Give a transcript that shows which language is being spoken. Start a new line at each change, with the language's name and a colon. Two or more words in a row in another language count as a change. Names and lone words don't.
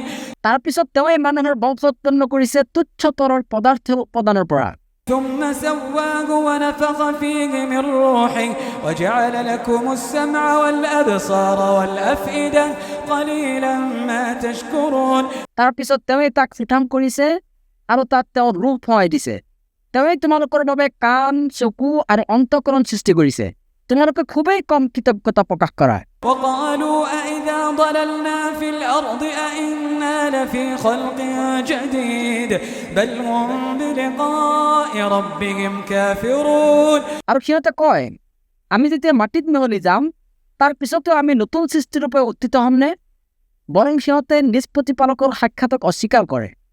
Assamese: তাৰপিছত তেওঁৱে মানুহৰ বংশ উৎপন্ন কৰিছে তুচ্ছ তৰল পদাৰ্থৰ উপাদানৰ পৰা।
Arabic: ثم سواه ونفخ فيه من روحه وجعل لكم السمع والأبصار والأفئدة قليلا ما تشكرون
Assamese: তাৰপিছত তেওঁৱে তাক চিঠাম কৰিছে আৰু তাত তেওঁৰ ৰূহ সোমাই দিছে। তেওঁৱে তোমালোকৰ বাবে কাণ, চকু আৰু অন্তঃকৰণ সৃষ্টি কৰিছে। তোমালোকে খুবেই কম কৃতজ্ঞতা প্ৰকাশ কৰা।
Arabic: وقالوا أئذا ضللنا في الأرض أئنا لفي خلق جديد بل هم بلقاء ربهم كافرون
Assamese: আৰু সিহঁতে কয়, আমি যেতিয়া মাটিত মিহলি যাম তাৰ পিছতো আমি নতুন সৃষ্টিৰূপে উত্থিত হ'মনে? বৰং সিহঁতে নিজ প্ৰতিপালকৰ সাক্ষাতক অস্বীকাৰ কৰে।